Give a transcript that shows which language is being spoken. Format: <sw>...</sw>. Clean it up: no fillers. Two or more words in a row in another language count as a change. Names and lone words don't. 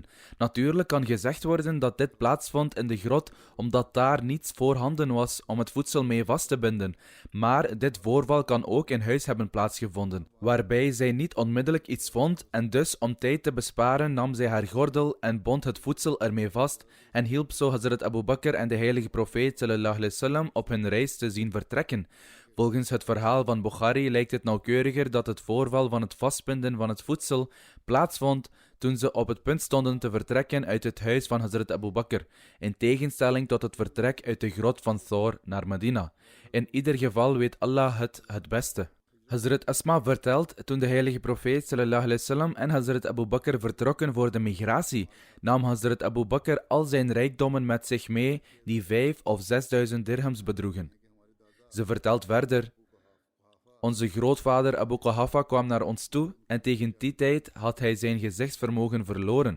<nl>Natuurlijk kan gezegd worden dat dit plaatsvond in de grot omdat daar niets voorhanden was om het voedsel mee vast te binden, maar dit voorval kan ook in huis hebben plaatsgevonden, waarbij zij niet onmiddellijk iets vond en dus om tijd te besparen nam zij haar gordel en bond het voedsel ermee vast en hielp zo Hazrat Abu Bakr en de heilige profeet</nl> <ar>صلى الله عليه وسلم</ar> <nl>op hun reis te zien vertrekken. Volgens het verhaal van Bukhari lijkt het nauwkeuriger dat het voorval van het vastbinden van het voedsel plaatsvond toen ze op het punt stonden te vertrekken uit het huis van Hazrat Abu Bakr, in tegenstelling tot het vertrek uit de grot van Thor naar Medina. In ieder geval weet Allah het beste. Hazrat Asma vertelt, toen de heilige profeet</nl> <ar>صلى الله عليه وسلم</ar> <nl>en Hazrat Abu Bakr vertrokken voor de migratie, nam Hazrat Abu Bakr al zijn rijkdommen met zich mee die 5 of 6000 dirhams bedroegen. Ze vertelt verder: onze grootvader Abu Quhafa kwam naar ons toe en tegen die tijd had hij zijn gezichtsvermogen verloren.</nl>